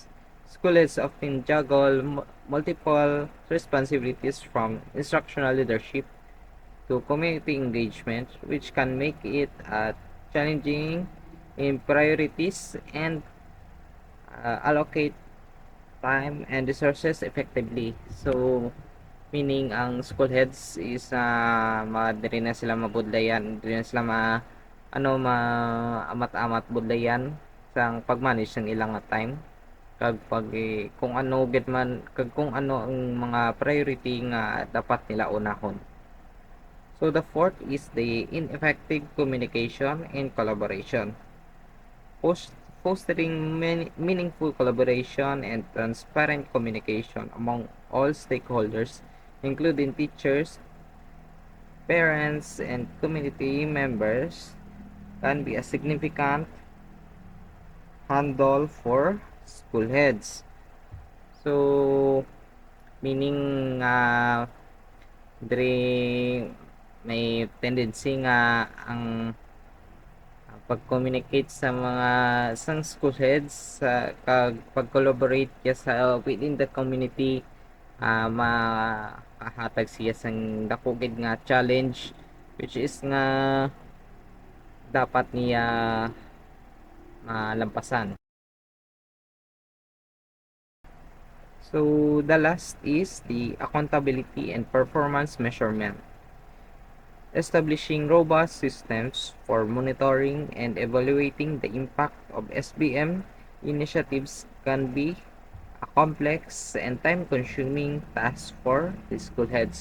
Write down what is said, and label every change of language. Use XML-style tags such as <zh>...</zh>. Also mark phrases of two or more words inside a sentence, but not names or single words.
<en>Schools often juggle multiple responsibilities from instructional leadership to community engagement, which can make it challenging in priorities and allocate time and resources effectively.</en> <hil>So, meaning ang</hil> <en>school heads</en> <hil>is diri na sila mabudlayan, diri na sila amat-amat budlayan sa pag-manage ng ilang time kag kung ano gid man kag kung ano ang mga priority nga dapat nila unahon.</hil> <en>So the fourth is the ineffective communication and collaboration. Post Fostering meaningful collaboration and transparent communication among all stakeholders, including teachers, parents, and community members, can be a significant handle for school heads.</en> <hil>So, meaning diri may tendency nga ang pag-communicate sa mga sang</hil> <en>school heads</en> <hil>sa pag-collaborate niya sa</hil> <en>within the community</en> <hil>makahatag siya sang dakugid nga challenge</hil> <en>which is</en> <hil>nga dapat niya malampasan.</hil> <en>So the last is the accountability and performance measurement. Establishing robust systems for monitoring and evaluating the impact of SBM initiatives can be a complex and time-consuming task for the school heads.</en>